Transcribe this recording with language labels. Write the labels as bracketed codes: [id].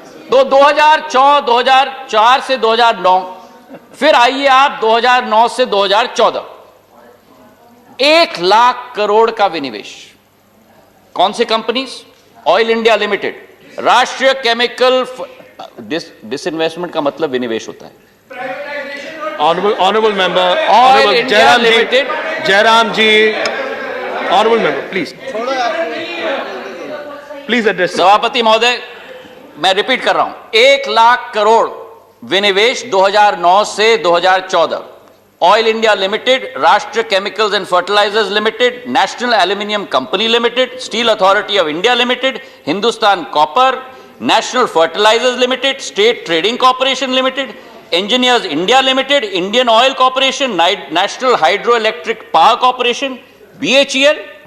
[hi] तो 2004 से 2009, फिर आइए आप 2009 से 2014, 1 लाख करोड़ का विनिवेश. कौन से कंपनीज? ऑयल इंडिया लिमिटेड, राष्ट्रीय केमिकल. डिसइन्वेस्टमेंट का मतलब विनिवेश होता है. [en] Honorable member, [hi] oil India limited. [en] Jairam ji, honorable member, please address. [hi] सभापति महोदय, मैं रिपीट कर रहा हूं. 1 लाख करोड़ विनिवेश 2009 से 2014. ऑयल इंडिया लिमिटेड, राष्ट्रीय chemicals and fertilisers limited, national aluminium company limited, steel authority of India limited, Hindustan copper, national fertilisers limited, state trading corporation limited, engineers India limited, Indian oil corporation, national hydro electric power corporation, BHEL.